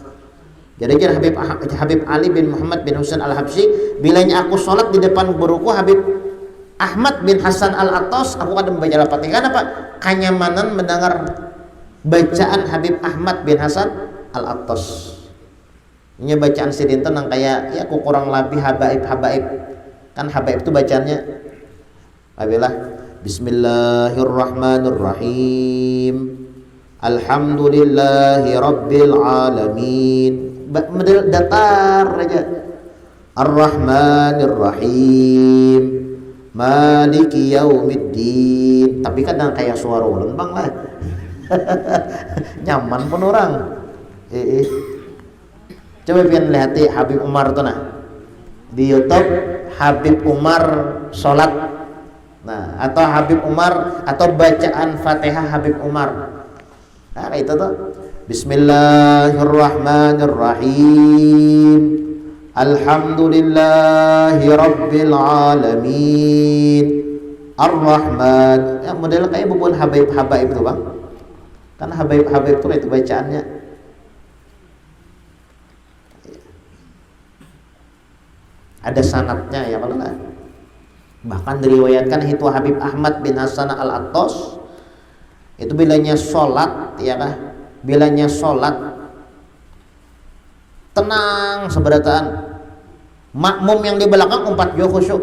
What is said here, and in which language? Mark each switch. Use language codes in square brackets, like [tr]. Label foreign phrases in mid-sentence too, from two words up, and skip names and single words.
[bjn] Jadi Habib Ali bin Muhammad bin Husain Al-Habsyi, bilanya aku sholat di depan guruku Habib Ahmad bin Hasan Al-Attas, aku kadang membaca Al-Fatihah. Kenapa? Kenyamanan mendengar bacaan Habib Ahmad bin Hasan Al-Attas. Ini bacaan sidin tenang kayak ya aku kurang lebih habaib. Kan habaib itu bacaannya abilah Bismillahirrahmanirrahim. [ar] الحمد لله رب العالمين. [bjn] Datar aja. [ar] الرحمن الرحيم. مالك يوم الدين. [bjn] Tapi kadang kayak suara ulang bang lah. Nyaman pun orang. Coba pian lihat Habib Umar tuh nah. Di YouTube Habib Umar sholat. Nah, atau Habib Umar atau bacaan Fatihah Habib Umar. Nah, itu tuh Bismillahirrahmanirrahim. [ar] الحمد لله رب العالمين. [bjn] Ar-Rahman. Ya, model kayak bubuan habaib itu bang. Kan habaib itu bacaannya. Ada sanadnya ya kalau nggak. Bahkan diriwayatkan itu Habib Ahmad bin Hasan Al-Attas itu bilanya sholat ya kah, bilanya sholat tenang seberataan, makmum yang di belakang umpat juga khusyuk.